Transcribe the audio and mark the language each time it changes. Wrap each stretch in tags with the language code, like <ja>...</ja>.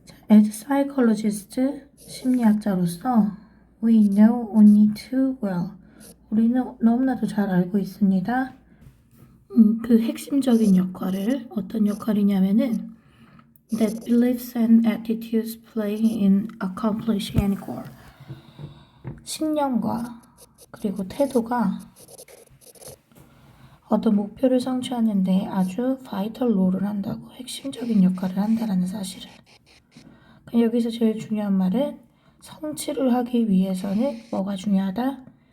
<en>As psychologist,</en> <ko>심리학자로서</ko> <en>we know only too well.</en> <ko>우리는 너무나도 잘 알고 있습니다. 그 핵심적인 역할을 어떤 역할이냐면은</ko> <en>that beliefs and attitudes play in accomplishing any goal.</en> <ko>신념과 그리고 태도가 어떤 목표를 성취하는데 아주 바이털 롤을 한다고, 핵심적인 역할을 한다라는 사실을. 여기서 제일 중요한 말은 성취를 하기 위해서는 뭐가 중요하다?</ko>